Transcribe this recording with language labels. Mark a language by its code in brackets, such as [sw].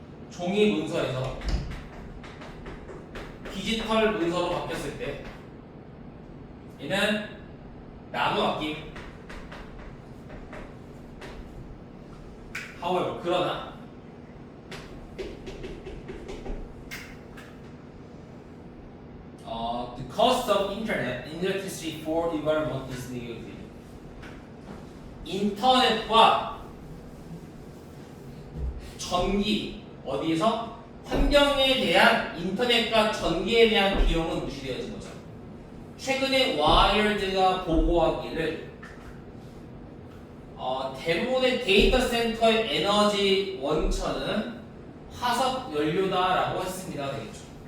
[ko] 종이 문서에서 디지털 문서로 바뀌었을 때 얘는 나무 아낌. [en] however, [ko] 그러나 [en] the cost of internet and electricity for the environment is negative. [ko] 인터넷과 전기 어디에서? 환경에 대한 인터넷과 전기에 대한 비용은 무시되어진 거죠. 최근에 와이어드가 보고하기를 대부분의 데이터 센터의 에너지 원천은 화석 연료다라고 했습니다. 되겠죠.